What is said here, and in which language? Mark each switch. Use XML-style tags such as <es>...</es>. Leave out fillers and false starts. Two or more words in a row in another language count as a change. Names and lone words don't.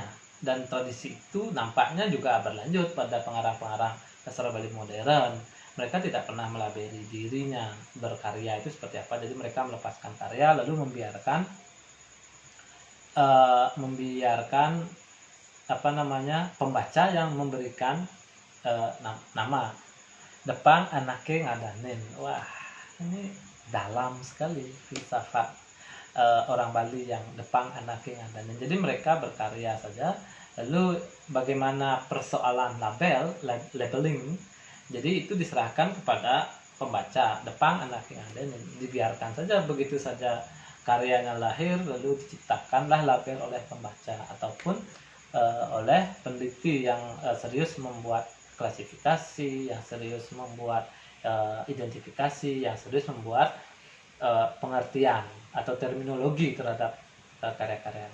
<id>Dan tradisi itu nampaknya juga berlanjut pada pengarang-pengarang sastra Bali modern. Mereka tidak pernah melabeli dirinya berkarya itu seperti apa. Jadi mereka melepaskan karya lalu membiarkan pembaca yang memberikan nama.</id> <ban>Depang anake ngadanin.</ban> <id>Wah, ini dalam sekali filsafat orang Bali yang</id> <ban>Depang anake ngadanin.</ban> <id>Jadi mereka berkarya saja. Lalu bagaimana persoalan labeling, jadi itu diserahkan kepada pembaca.</id> <ban>Depang anake ngadanin,</ban> <id>dibiarkan saja begitu saja karyanya lahir lalu diciptakanlah label oleh pembaca ataupun oleh peneliti yang serius membuat klasifikasi, yang serius membuat identifikasi, yang serius membuat pengertian atau terminologi terhadap karya-karya.</id>